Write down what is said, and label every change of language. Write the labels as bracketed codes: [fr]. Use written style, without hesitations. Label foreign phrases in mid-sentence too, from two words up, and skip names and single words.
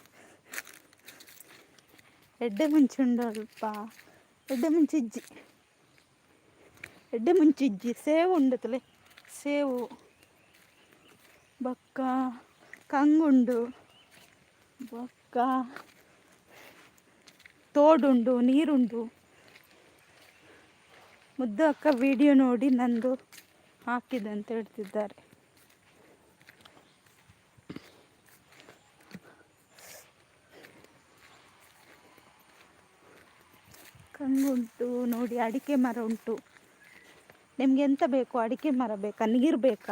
[tcy] ಎಡ್ಡೆ ಮುಂಚುಂಡು ಅಲ್ಪ, ಎಡ್ಡೆ ಮುಂಚಿಜ್ಜಿ ಸೇವು ಉಂಡುತ್ತಲೆ, ಸೇವು ಬೊಕ್ಕ ಕಂಗುಂಡು, ಬೊಕ್ಕ ತೋಡುಂಡು, ನೀರುಂಡು. [kn] ಮುದ್ದು ಅಕ್ಕ ವಿಡಿಯೋ ನೋಡಿ ನಂದು ಹಾಕಿದೆ ಅಂತ ಹೇಳ್ತಿದ್ದಾರೆ. ಕಂಗುಂಟು ನೋಡಿ, ಅಡಿಕೆ ಮರ ಉಂಟು. ನಿಮ್ಗೆ ಎಂತ ಬೇಕು? ಅಡಿಕೆ ಮರ ಬೇಕಾ, ನೀರು ಬೇಕಾ?